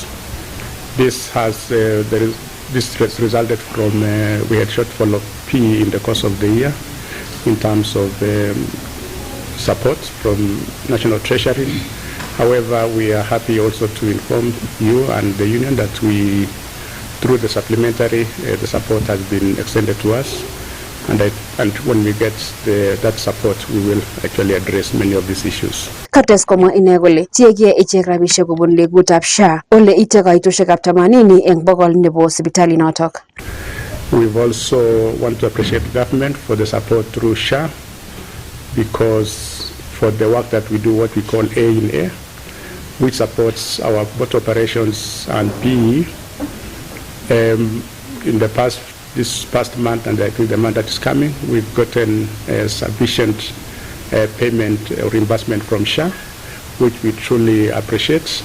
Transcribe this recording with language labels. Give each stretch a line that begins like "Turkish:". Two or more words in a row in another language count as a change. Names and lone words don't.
English: This has resulted from we had shortfall of PE in the course of the year in terms of support from National Treasury. However, we are happy also to inform you and the union that through the supplementary, the support has been extended to us, and when we get that support, we will actually address many of these issues.
Kalenjin: Kates komwa ine kole tiege ichek rabisiek kobun legutab SHA ole ite kaitoshekab 80 eng bogol nebo sipitalinotok.
English: We've also want to appreciate the government for the support through SHA, because for the work that we do, what we call A in A, which supports our both operations and PE. In the past this past month, and I think the month that is coming, we've gotten sufficient payment or reimbursement from SHA, which we truly appreciate.